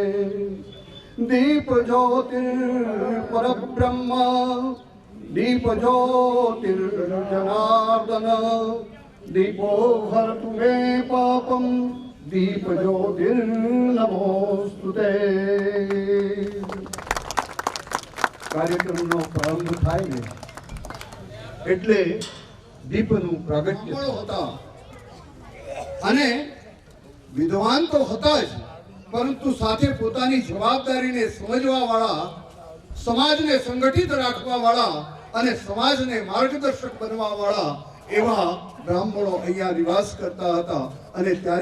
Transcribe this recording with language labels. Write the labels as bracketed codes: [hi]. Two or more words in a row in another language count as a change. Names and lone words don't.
[sa] दीपज्योतिर्परब्रह्म दीपज्योतिर्जनार्दन, दीपो हरतु मे पापं दीपज्योतिर्नमोस्तुते। [gu] कार्यक्रमનો પ્રારંભ થાય ને એટલે દીપનું પ્રાગટ્ય હતા અને વિદ્વાન તો હતા જ, પરંતુ સાથે પોતાની જવાબદારીને સમજવા વાળા, સમાજને સંગઠિત રાખવા વાળા અને સમાજને માર્ગદર્શક બનવા વાળા એવા બ્રાહ્મણો અહીંયા નિવાસ કરતા હતા।